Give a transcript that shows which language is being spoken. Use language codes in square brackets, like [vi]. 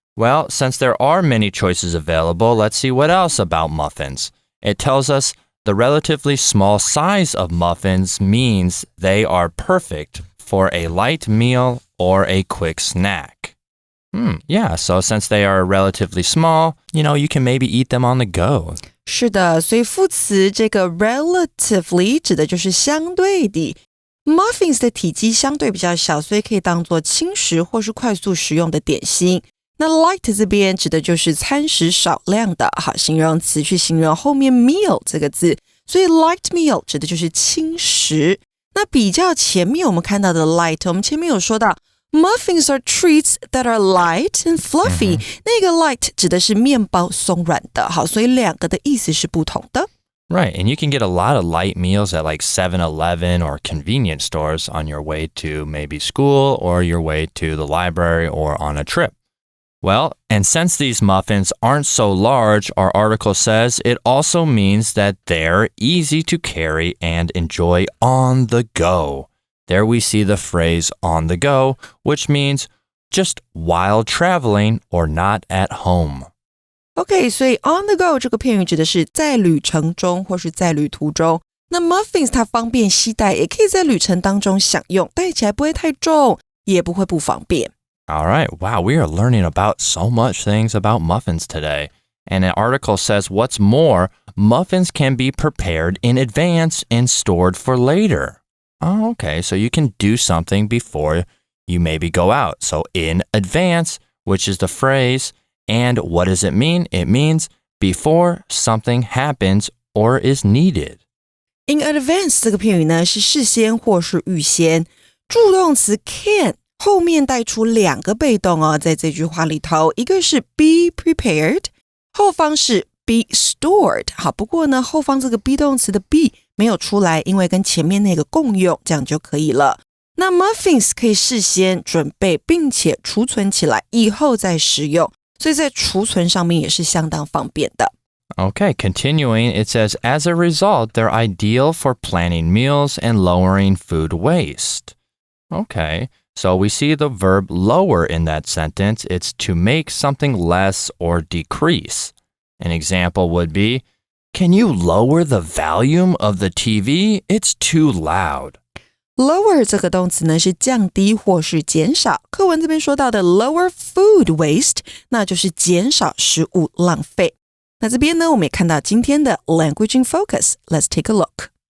[en] Well, since there are many choices available, let's see what else about muffins. It tells us the relatively small size of muffins means they are perfect for a light meal or a quick snack. Yeah, so since they are relatively small, you can maybe eat them on the go. [zh] 是的，所以副词这个 relatively 指的就是相对的。 Muffins 的体积相对比较小，所以可以当作轻食或是快速食用的点心。那 light 这边指的就是餐食少量的，好，形容词去形容后面 meal 这个字，所以 light meal 指的就是轻食。那比较前面我们看到的 light， 我们前面有说到 [en] Muffins are treats that are light and fluffy. [zh] 那个 light 指的是面包松软的，好，所以两个的意思是不同的。 [en] Right, and you can get a lot of light meals at like 7-Eleven or convenience stores on your way to maybe school or your way to the library or on a trip. Well, and since these muffins aren't so large, our article says it also means that they're easy to carry and enjoy on the go.There we see the phrase on the go, which means just while traveling or not at home. [zh] OK, 所以 on the go 这个片语指的是在旅程中或是在旅途中。那 muffins 它方便携带，也可以在旅程当中享用，带起来不会太重，也不会不方便。 [en] All right, wow, we are learning about so much things about muffins today. And an article says, what's more, muffins can be prepared in advance and stored for later.Oh, okay, so you can do something before you maybe go out. So in advance, which is the phrase, and what does it mean? It means before something happens or is needed. [zh] In advance 这个片语呢是事先或是预先，助动词 can 后面带出两个被动哦，在这句话里头，一个是 be prepared， 后方是be stored。好，不过呢后方这个 be 动词的 be 没有出来，因为跟前面那个共用，这样就可以了。那 muffins 可以事先准备并且储存起来，以后再食用，所以在储存上面也是相当方便的。 [en] Okay, continuing, it says, as a result, they're ideal for planning meals and lowering food waste. Okay, so we see the verb lower in that sentence. It's to make something less or decrease. An example would be,Can you lower the volume of the TV? It's too loud. [zh] Lower 这个动词呢是降低或是减少。课文这边说到的 lower food waste， 那就是减少食物浪费。那这边呢我们也看到今天的 Language in Focus. [en] Let's take a look.